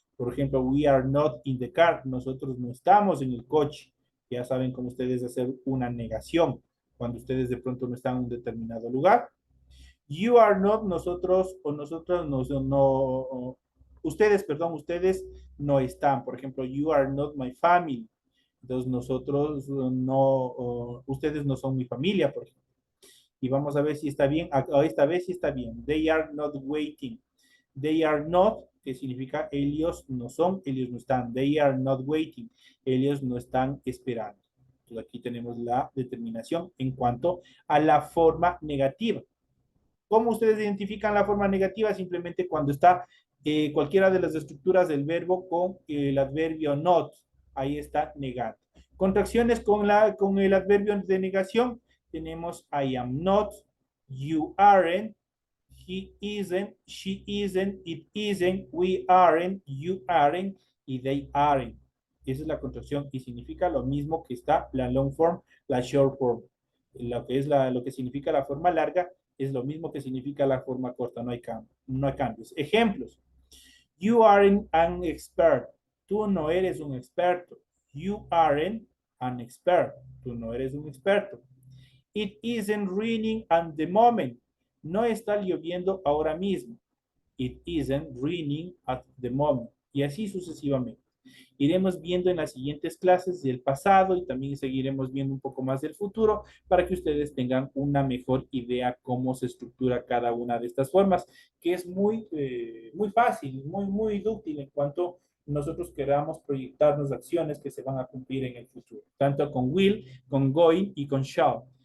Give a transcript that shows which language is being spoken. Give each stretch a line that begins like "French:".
Spanish: Por ejemplo,
English: we are not in the car,
Spanish: nosotros no estamos en el coche. Ya saben cómo ustedes hacer una negación cuando ustedes de pronto no están en un determinado lugar.
English: You are not,
Spanish: nosotros o nosotros no, ustedes, perdón, ustedes no están. Por ejemplo,
English: you are not my family.
Spanish: Entonces nosotros no, ustedes no son mi familia, por ejemplo. Y vamos a ver si está bien. Esta vez sí está bien.
English: They are not waiting. They are not,
Spanish: que significa ellos no son, ellos no están.
English: They are not waiting.
Spanish: Ellos no están esperando. Entonces aquí tenemos la determinación en cuanto a la forma negativa. ¿Cómo ustedes identifican la forma negativa? Simplemente cuando está cualquiera de las estructuras del verbo con el adverbio not. Ahí está negado. Contracciones con el adverbio de negación.
English: Tenemos I am not, you aren't, he isn't, she isn't, it isn't, we aren't, you aren't, y they aren't.
Spanish: Esa es la contracción y significa lo mismo que está la long form, la short form. Lo que significa la forma larga es lo mismo que significa la forma corta, no hay cambios.
English: Ejemplos. You aren't an expert.
Spanish: Tú no eres un experto.
English: You aren't an expert.
Spanish: Tú no eres un experto.
English: It isn't raining at the moment.
Spanish: No está lloviendo ahora mismo.
English: It isn't raining at the moment.
Spanish: Y así sucesivamente. Iremos viendo en las siguientes clases del pasado y también seguiremos viendo un poco más del futuro para que ustedes tengan una mejor idea cómo se estructura cada una de estas formas, que es muy fácil, muy útil en cuanto nosotros queramos proyectarnos acciones que se van a cumplir en el futuro, tanto con will, con going y con shall.